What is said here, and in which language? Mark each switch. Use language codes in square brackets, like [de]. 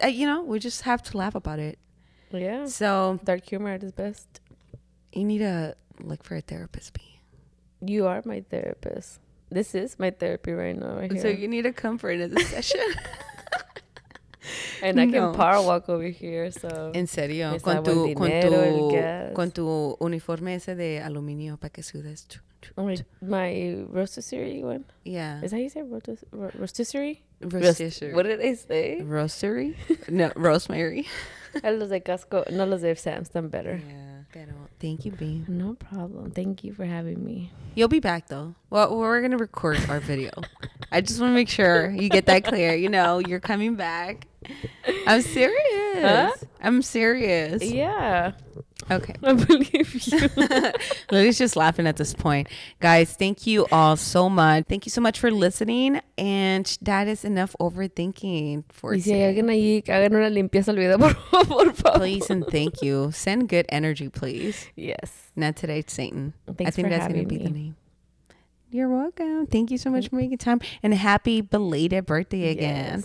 [en] You know, we just have to laugh about it. Yeah. So dark humor at its best. You need to look for a therapist, B. You are my therapist. This is my therapy right now. Right here. So you need to come for another session. And I can power walk over here. So. [es] En serio. Con tu uniforme ese de aluminio para que sudes. [en] My rotisserie one. Yeah. Is that how you say rotisserie? Rotisserie. What did they say? Roastery? No, rosemary. [es] Los de Casco, no, los de Sam's, done better. [en] Yeah. Pero thank you, B. No problem. Thank you for having me. You'll be back though. Well, we're gonna record our video. I just want to make sure you get that clear. You know, you're coming back. I'm serious. Huh? I'm serious. Yeah. Okay. I believe you. Lily's just laughing at this point. Guys, thank you all so much. Thank you so much for listening. And that is enough overthinking for today. [es] Y si hay alguien ahí, hagan una limpieza al video, por favor. [en] Please and thank you. Send good energy, please. Yes. Not today, Satan. Thanks I think for that's going to be the name. You're welcome. Thank you so much for making time. And happy belated birthday again.